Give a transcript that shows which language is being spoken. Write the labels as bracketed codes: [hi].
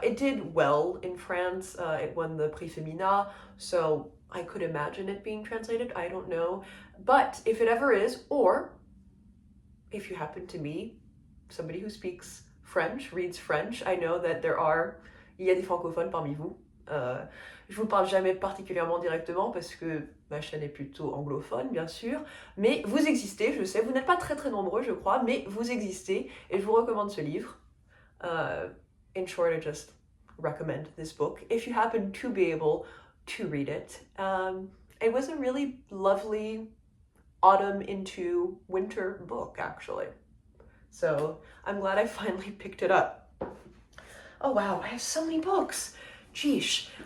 [en] It did well in France. It won the Prix Femina, so I could imagine it being translated. I don't know. But if it ever is, or if you happen to be somebody who speaks French, reads French, I know that [fr] il y a des francophones parmi vous. Je vous parle jamais particulièrement directement parce que ma chaîne est plutôt anglophone, bien sûr, mais vous existez, je sais, vous n'êtes pas très nombreux, je crois, mais vous existez, et je vous recommande ce livre. [en] In short, I just recommend this book if you happen to be able to read it. It was a really lovely autumn into winter book, actually. So I'm glad I finally picked it up. Oh wow, I have so many books. Geesh.